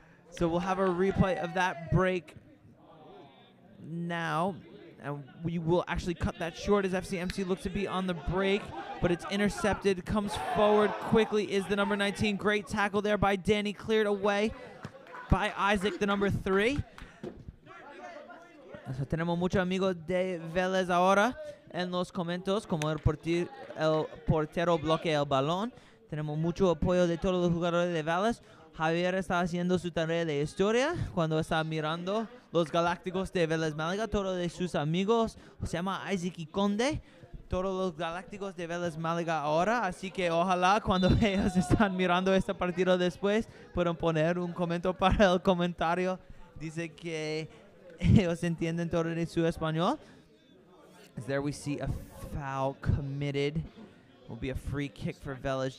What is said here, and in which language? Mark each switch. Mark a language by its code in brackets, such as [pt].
[en] So we'll have a replay of that break now. And we will actually cut that short as FCMC looks to be on the break, but it's intercepted. Comes forward quickly is the number 19. Great tackle there by Danny, cleared away by Isaac, the number 3. [es] So tenemos muchos amigos de Velez ahora en los comentarios, como el portero bloquea el balón. Tenemos mucho apoyo de todos los jugadores de Velez. Javier está haciendo su tarea de historia cuando está mirando los Galácticos de Velez Málaga. Todos de sus amigos se llama Isaac y Conde. Todos los Galácticos de Velez Málaga ahora. Así que ojalá cuando ellos están mirando este partido después puedan poner un comentario para el comentario. Dice que ellos entienden todo de su español. [en] As there we see a foul committed. Will be a free kick for Velez.